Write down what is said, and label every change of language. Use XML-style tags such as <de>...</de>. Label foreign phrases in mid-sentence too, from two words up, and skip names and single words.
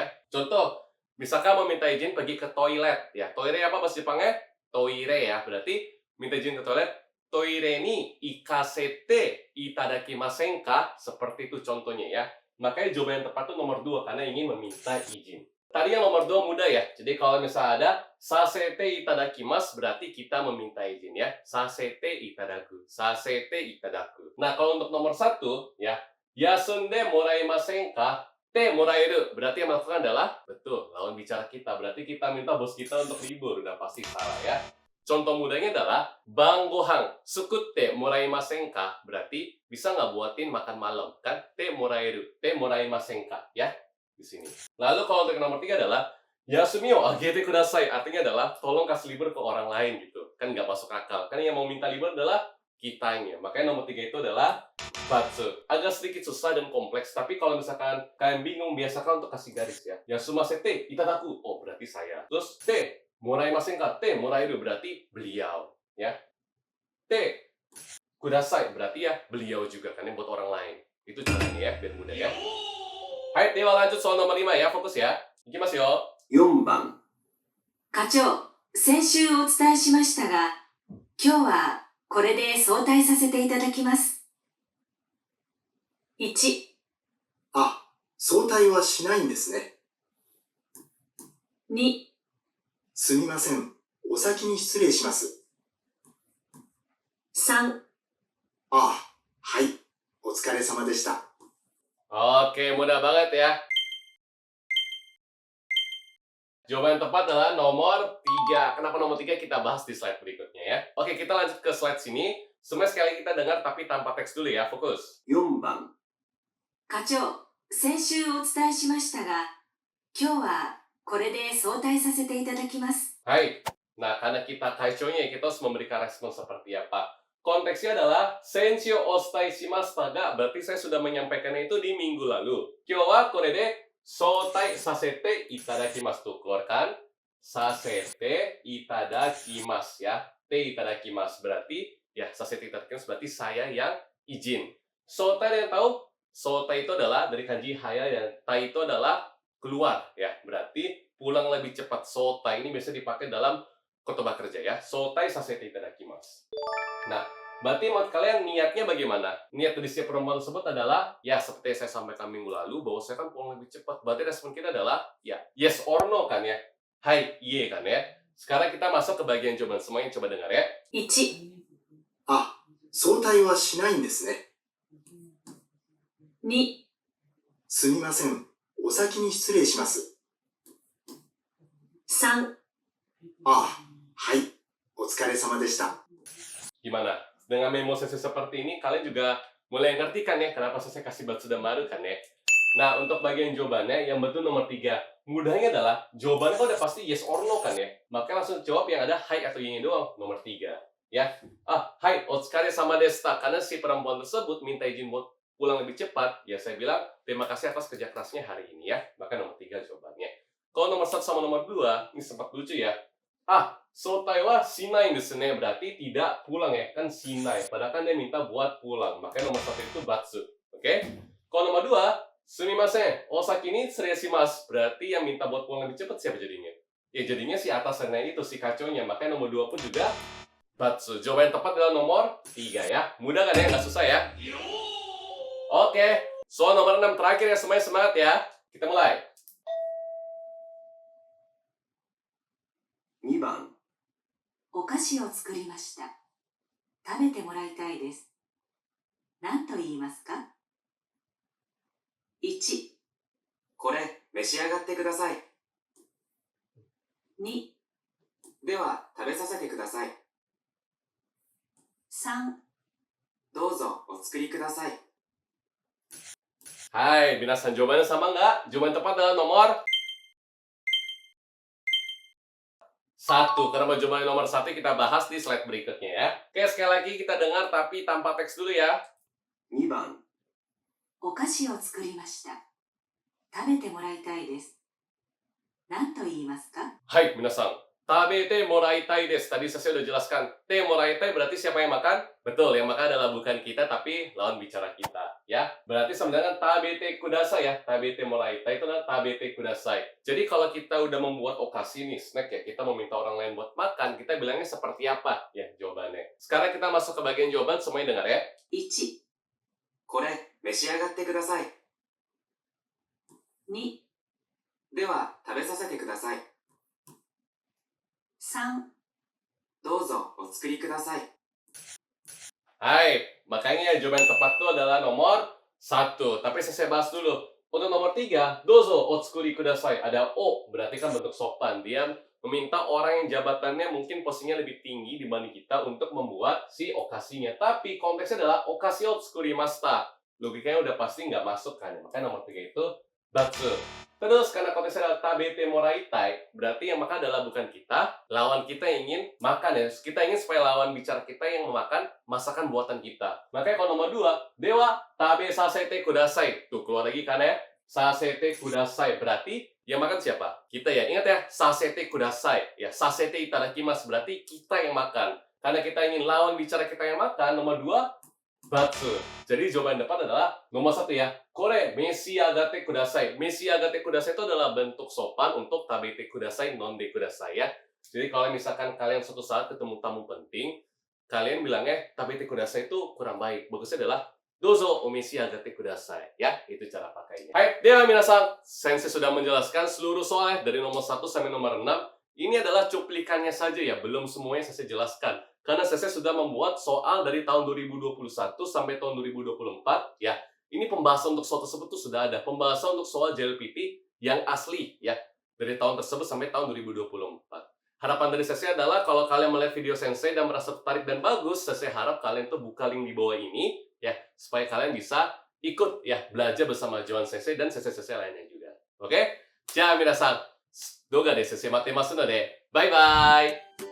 <id>Contoh, misalkan meminta izin pergi ke toilet ya. Toire apa bahasa Jepangnya? Toire ya. Berarti minta izin ke toilet.</id> <ja>トイレに行かせていただきませんか?</ja> <id>Seperti itu contohnya ya. Makanya jawaban yang tepat itu nomor 2 karena ingin meminta izin. Tadi yang nomor 2 mudah ya. Jadi kalau misalnya ada</id> <ja>させていただきます</ja> <id>berarti kita meminta izin ya.</id> <ja>させていただく。させていただく.</ja> <id>Nah, kalau untuk nomor 1 ya,</id> <ja>休んでもらいませんか? てもらえる.</ja> <id>Berarti yang melakukan adalah betul, lawan bicara kita. Berarti kita minta bos kita untuk libur. Udah pasti salah ya. Contoh mudahnya adalah</id> <ja>晩ご飯作ってもらいませんか?</ja> <id>Berarti bisa nggak buatin makan malam kan?</id> <ja>てもらえる。てもらいませんか？や.</ja> <id>Di sini. Lalu kalau untuk nomor 3 adalah</id> <ja>休みをあげてください.</ja> <id>Artinya adalah tolong kasih libur ke orang lain gitu. Kan nggak masuk akal. Kan yang mau minta libur adalah kitanya. Makanya nomor 3 itu adalah batsu. Agak sedikit susah dan kompleks. Tapi kalau misalkan kalian bingung, biasakan untuk kasih garis ya.</id> <ja>休ませていただく.</ja> <id>Oh, berarti saya. Terus</id> <ja>てもらいませんか? てもらいる</ja> <id>berarti beliau. Ya.</id> <ja>てください</ja> <id>berarti ya beliau juga. Kan yang buat orang lain. Itu caranya ya, biar mudah ya.</id> <ja>はい、では</ja> <id>lanjut soal nomor 5 ya, fokus ya.</id> <ja>行きますよ. 4番、課長、先週お伝えしましたが、今日はこれで早退させていただきます。1、あ、早退はしないんですね。 2、すみません。お先に失礼します。 3、あ、はい。お疲れ様でした。</ja> <id>Oke, mudah banget ya. Jawaban yang tepat adalah nomor 3. Kenapa nomor 3 kita bahas di slide berikutnya ya. Oke, kita lanjut ke slide sini. Semua sekali kita dengar tapi tanpa teks dulu ya, fokus.</id> <ja>4 番、課長、先週お伝えしましたが、今日はこれで早退させていただきます。</ja> <id>Hai. Nah, karena kita kaichonya, kita harus memberikan respon seperti apa. Konteksnya adalah</id> <ja>せんしをおすたいしましたが,</ja> <id>berarti saya sudah menyampaikannya itu di minggu lalu.</id> <ja>今日はこれで早退させていただきます.</ja> <id>Tuh, keluarkan</id> <ja>させていただきます</ja> <id>ya.</id> <ja>ていただきます</ja> <id>berarti ya</id> <ja>させていただきます</ja> <id>berarti saya yang izin. Shoutai yang tahu, shoutai itu adalah dari kanji haya dan tai itu adalah keluar ya. Berarti pulang lebih cepat. Shoutai ini biasa dipakai dalam khotbah kerja ya.</id> <ja>早退させていただきます.</ja> <id>Nah, berarti menurut kalian niatnya bagaimana? Niat dari si perempuan tersebut adalah, ya seperti yang saya sampaikan minggu lalu, bahwa saya kan pulang lebih cepat. Berarti respon kita adalah, ya</id> <en>yes or no</en> <id>kan ya?</id> <ja>はい、いいえ</ja> <id>kan ya? Sekarang kita masuk ke bagian jawaban. Semuanya coba dengar ya.</id> <ja>1、あ、早退はしないんですね。 2、すみません。お先に失礼します。 3、あ、はい。お疲れ様でした。</ja> <id>Gimana? Dengan memo sesi seperti ini, kalian juga mulai ngerti kan ya kenapa saya kasih Batsudan baru kan ya? Nah, untuk bagian jawabannya, yang betul nomor 3. Mudahnya adalah, jawabannya kan udah pasti</id> <en>yes or no</en> <id>kan ya? Makanya langsung jawab yang ada hai atau yin doang, nomor 3. Ya,</id> <ja>はい、お疲れ様でした.</ja> <id>Karena si perempuan tersebut minta izin buat pulang lebih cepat, ya saya bilang, terima kasih atas kerja kerasnya hari ini ya. Maka nomor 3 jawabannya. Kalau nomor 1 sama nomor 2, ini sempat lucu ya.</id> <ja>早退はしないですね,</ja> <id>berarti tidak pulang ya, kan shinai. Padahal kan dia minta buat pulang. Makanya nomor 1 itu batsu. Oke? Kalau nomor 2,</id> <ja>すみません、お先にします.</ja> <id>Berarti yang minta buat pulang lebih cepat siapa jadinya? Ya jadinya si atasannya itu, si kaconya. Makanya nomor 2 pun juga batsu. Jawaban yang tepat adalah nomor 3 ya. Mudah kan ya? Nggak susah ya? Oke. Soal nomor 6 terakhir ya, semuanya semangat ya. Kita mulai.</id> <ja>2 番、お菓子を作りました。食べてもらいたいです。何と言いますか？ 1、これ召し上がってください。 2、では食べさせてください。 3、どうぞお作りください。はい、びなさん</ja> <id>jawabannya sama nggak? Jawaban tepat adalah nomor 1. Karena jawaban nomor 1 kita bahas di slide berikutnya ya. Oke, sekali lagi kita dengar tapi tanpa teks dulu ya.</id> <ja>2 番、お菓子を作りました。食べてもらいたいです。何と言いますか？はい、びなさん。食べてもらいたいです.</ja> <id>Tadi saya udah jelaskan.</id> <ja>てもらいたい</ja> <id>berarti siapa yang makan? Betul, yang makan adalah bukan kita tapi lawan bicara kita. Ya, berarti sama dengan</id> <ja>食べてください</ja> <id>ya.</id> <ja>食べてもらいたい</ja> <id>itu adalah</id> <ja>食べてください.</ja> <id>Jadi kalau kita udah membuat okasi nih, snack ya, kita meminta orang lain buat makan, kita bilangnya seperti apa? Ya, jawabannya. Sekarang kita masuk ke bagian jawaban, semuanya dengar ya. 1、これ召し上がってください。 2、では食べさせてください。 3、どうぞお作りください。 Hai, makanya jawaban tepat itu adalah nomor 1. Tapi saya bahas dulu. Untuk nomor 3,</id> <ja>どうぞお作りください.</ja> <id>Ada o, berarti kan bentuk sopan. Dia meminta orang yang jabatannya mungkin posisinya lebih tinggi dibanding kita untuk membuat si okasinya. Tapi konteksnya adalah</id> <ja>お菓子お作りました.</ja> <id>Logikanya udah pasti nggak masuk kan. Makanya nomor 3 itu batsu. Terus karena konteksnya adalah</id> <ja>食べてもらいたい,</ja> <id>berarti yang makan adalah bukan kita, lawan kita yang ingin makan ya. Kita ingin supaya lawan bicara kita yang memakan masakan buatan kita. Makanya kalau nomor 2,</id> <ja>では食べさせてください.</ja> <id>Tuh keluar lagi kan ya.</id> <ja>させてください</ja> <id>berarti yang makan siapa? Kita ya. Ingat ya,</id> <ja>させてください.</ja> <id>Ya,</id> <ja>させていただきます</ja> <id>berarti kita yang makan. Karena kita ingin lawan bicara kita yang makan, nomor 2 batsu. Jadi jawaban yang tepat adalah nomor 1 ya.</id> <ja>これ召し上がってください. 召し上がってください</ja> <id>itu adalah bentuk sopan untuk</id> <ja>食べてください、飲んでください</ja> <id>ya. Jadi kalau misalkan kalian suatu saat ketemu tamu penting, kalian bilangnya</id> <ja>食べてください</ja> <id>itu kurang baik. Bagusnya adalah</id> <ja>どうぞお召し上がってください</ja> <id>ya. Itu cara pakainya.</id> <ja>はい、では皆さん.</ja> <id>Sensei sudah menjelaskan seluruh soal dari nomor 1 sampai nomor 6. Ini adalah cuplikannya saja ya, belum semuanya saya jelaskan. Karena saya sudah membuat soal dari tahun 2021 sampai tahun 2024 ya. Ini pembahasan untuk soal tersebut tuh sudah ada. Pembahasan untuk soal JLPT yang asli ya. Dari tahun tersebut sampai tahun 2024. Harapan dari saya adalah kalau kalian melihat video Sensei dan merasa tertarik dan bagus, saya harap kalian tuh buka link di bawah ini ya. Supaya kalian bisa ikut ya belajar bersama Johan Sensei dan sensei-sensei lainnya juga. Oke?</id> <ja>じゃ、皆さん. 動画で進めてますので、バイバイ</ja>